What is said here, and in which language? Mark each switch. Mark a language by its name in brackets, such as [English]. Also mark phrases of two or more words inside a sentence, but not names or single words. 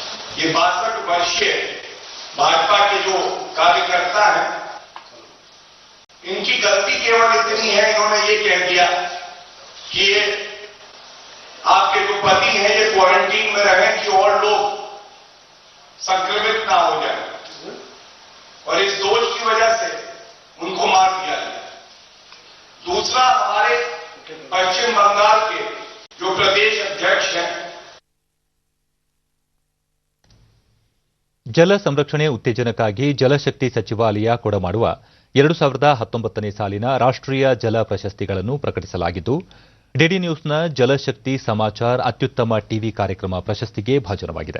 [Hindi] ये 62 वर्षीय भाजपा के जो कार्यकर्ता हैं, इनकी गलती केवल इतनी है, इन्होंने ये कह दिया कि ये आपके जो पति हैं ये क्वारंटीन में रहें कि और लोग संक्रमित ना हो जाए, और इस दोष की वजह से उनको मार दिया गया। दूसरा, हमारे पश्चिम बंगाल के जो प्रदेश अध्यक्ष हैं, [Kannada] ಜಲ ಸಂರಕ್ಷಣೆ ಉತ್ತೇಜನಕ್ಕಾಗಿ ಜಲಶಕ್ತಿ ಸಚಿವಾಲಯ ಕೊಡಮಾಡುವ 2019ನೇ ಸಾಲಿನ ರಾಷ್ಟ್ರೀಯ ಜಲ ಪ್ರಶಸ್ತಿಗಳನ್ನು ಪ್ರಕಟಿಸಲಾಗಿದ್ದು, ಡಿಡಿ ನ್ಯೂಸ್ನ ಜಲಶಕ್ತಿ ಸಮಾಚಾರ್ ಅತ್ಯುತ್ತಮ ಟಿವಿ ಕಾರ್ಯಕ್ರಮ ಪ್ರಶಸ್ತಿಗೆ ಭಾಜನವಾಗಿದೆ.